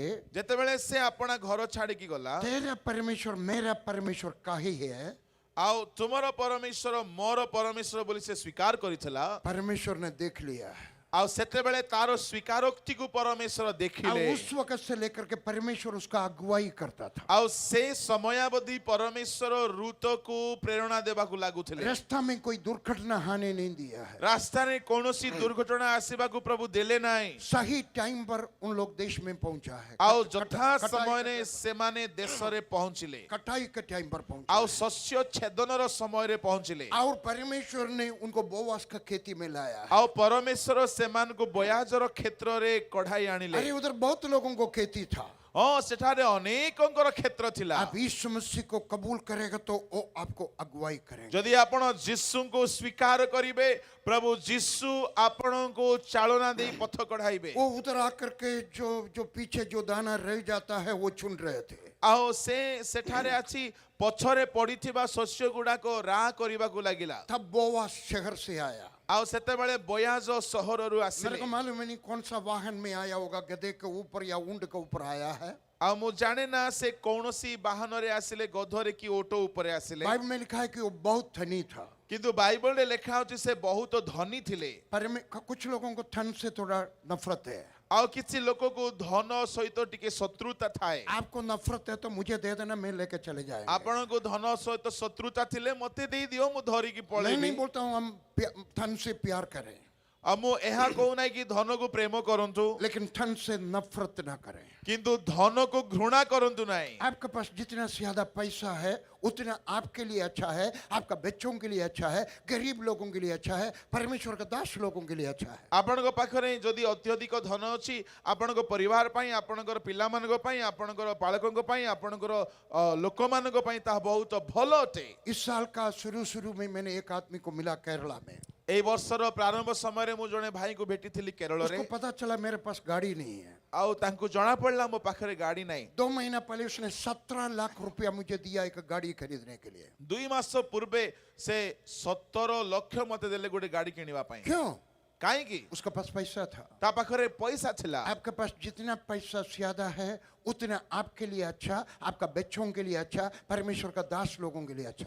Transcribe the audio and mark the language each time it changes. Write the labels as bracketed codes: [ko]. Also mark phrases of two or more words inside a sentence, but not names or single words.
[or] ଯେତେବେଳେ ସେ ଆପଣା ଘର ଛାଡିକି ଗଲା, [hi] तेरा परमेश्वर मेरा परमेश्वर काहे है, [or] ଆଉ ତୁମର ପରମେଶ୍ୱର ମୋର ପରମେଶ୍ୱର ବୋଲି ସେ ସ୍ୱୀକାର କରିଥିଲା। [hi] परमेश्वर ने देख लिया। [or] ଆଉ ସେତେବେଳେ ତାର ସ୍ୱୀକାରୋକ୍ତିକୁ ପରମେଶ୍ୱର ଦେଖିଲେ। [hi] उस वक्त से लेकर के परमेश्वर उसका अगुवाई करता था। [or] ଆଉ ସେ ସମୟାବଧି ପରମେଶ୍ୱର ଋତକୁ ପ୍ରେରଣା ଦେବାକୁ ଲାଗୁଥିଲେ। [hi] रास्ता में कोई दुर्घटना आने नहीं दिया है। [or] ରାସ୍ତାରେ କୌଣସି ଦୁର୍ଘଟଣା ଆସିବାକୁ ପ୍ରଭୁ ଦେଲେ ନାହିଁ। [hi] सही टाइम पर उन लोग देश में पहुंचा है। [or] ଆଉ ଯଥା ସମୟରେ ସେମାନେ ଦେଶରେ ପହଞ୍ଚିଲେ, [hi] कटाई के टाइम पर पहुंचा [or] ଆଉ ଶସ୍ୟ ଛେଦନର ସମୟରେ ପହଞ୍ଚିଲେ। [hi] और परमेश्वर ने उनको बोवास का खेती में लाया। [or] ଆଉ ପରମେଶ୍ୱର ସେମାନଙ୍କୁ ବୟାଜର କ୍ଷେତ୍ରରେ କଢାଇ ଆଣିଲେ। [hi] अरे उधर बहुत लोगों को खेती था। [or] ହଁ, ସେଠାରେ ଅନେକଙ୍କର କ୍ଷେତ୍ର ଥିଲା। [hi] आप यीशु मसीह को कबूल करेगा तो वो आपको अगुवाई करेंगे। [or] ଯଦି ଆପଣ ଯୀଶୁଙ୍କୁ ସ୍ୱୀକାର କରିବେ, ପ୍ରଭୁ ଯୀଶୁ ଆପଣଙ୍କୁ ଚାଳନା ଦେଇ ପଥ କଢାଇବେ। [hi] वो उधर आकर के जो पीछे जो दाना रह जाता है वो चुन रहे थे। [or] ଆଉ ସେ ସେଠାରେ ଆସି ପଛରେ ପଡିଥିବା ଶସ୍ୟ ଗୁଡାକ ରାହ କରିବାକୁ ଲାଗିଲା। [hi] तब बोवास शहर से आया। [or] ଆଉ ସେତେବେଳେ ବୟାଜ ସହରରୁ [hi] मेरे [or] ଆସିଲେ। [hi] को मालूम है नहीं कौन सा वाहन में आया होगा, गधे के ऊपर या ऊंट के ऊपर आया है। [or] ଆଉ ମୁଁ ଜାଣେ ନା ସେ କୌଣସି ବାହନରେ ଆସିଲେ, ଗଧରେ କି ଓଟ ଉପରେ ଆସିଲେ। [hi] बाइबल में लिखा है कि वो बहुत धनी था। [or] କିନ୍ତୁ ବାଇବଲରେ ଲେଖା ଅଛି ସେ ବହୁତ ଧନୀ ଥିଲେ। [hi] पर कुछ लोगों को धन से थोड़ा नफरत है। [or] ଆଉ କିଛି ଲୋକକୁ ଧନ ସହିତ ଟିକେ ଶତ୍ରୁତା ଥାଏ। [hi] आपको नफरत है तो मुझे दे देना, मैं लेके चले जाएंगे। [or] ଆପଣଙ୍କୁ ଧନ ସହିତ ଶତ୍ରୁତା ଥିଲେ ମତେ ଦେଇଦିଅ, ମୁଁ ଧରିକି [hi] मैं [or] ପଳେଇବି। [hi] नहीं बोलता हूँ हम धन से प्यार करें, [or] ଆଉ ମୁଁ ଏହା କହୁନାହିଁ କି ଧନକୁ ପ୍ରେମ କରନ୍ତୁ, [hi] लेकिन धन से नफरत ना करें। [or] କିନ୍ତୁ ଧନକୁ ଘୃଣା କରନ୍ତୁ ନାହିଁ। [hi] आपके पास जितना ज्यादा पैसा है उतना आपके लिए अच्छा है, आपका बच्चों के लिए अच्छा है, गरीब लोगों के लिए अच्छा है, परमेश्वर का दास लोगों के लिए अच्छा है। [or] ଆପଣଙ୍କ ପାଖରେ ଯଦି ଅତ୍ୟଧିକ ଧନ ଅଛି, ଆପଣଙ୍କ ପରିବାର ପାଇଁ, ଆପଣଙ୍କର ପିଲାମାନଙ୍କ ପାଇଁ, ଆପଣଙ୍କର ବାଳକଙ୍କ ପାଇଁ, ଆପଣଙ୍କର ଲୋକମାନଙ୍କ ପାଇଁ ତାହା ବହୁତ ଭଲ ଅଟେ। [hi] इस साल का शुरू में मैंने एक आदमी को मिला केरला में। [or] ଏଇ ବର୍ଷର ପ୍ରାରମ୍ଭ ସମୟରେ ମୁଁ ଜଣେ ଭାଇଙ୍କୁ ଭେଟିଥିଲି କେରଳରେ। [hi] उसको पता चला मेरे पास गाड़ी नहीं है। [or] ଆଉ ତାଙ୍କୁ ଜଣା ପଡିଲା ମୋ ପାଖରେ ଗାଡି ନାହିଁ। [hi] 2 महीना पहले उसने 17 लाख रुपया मुझे दिया एक गाड़ी खरीदने के लिए। [or] 2 ମାସ ପୂର୍ବେ ସେ 17 ଲକ୍ଷ ମତେ ଦେଲେ ଗୋଟେ ଗାଡି କିଣିବା ପାଇଁ। [hi] क्यों? [or] କାହିଁକି? [hi] उसका पास पैसा था। [or] ତା ପାଖରେ ପଇସା ଥିଲା। [hi] आपके पास जितना पैसा ज्यादा है उतना आपके लिए अच्छा, आपका बच्चों के लिए अच्छा, परमेश्वर का दास लोगों के लिए अच्छा।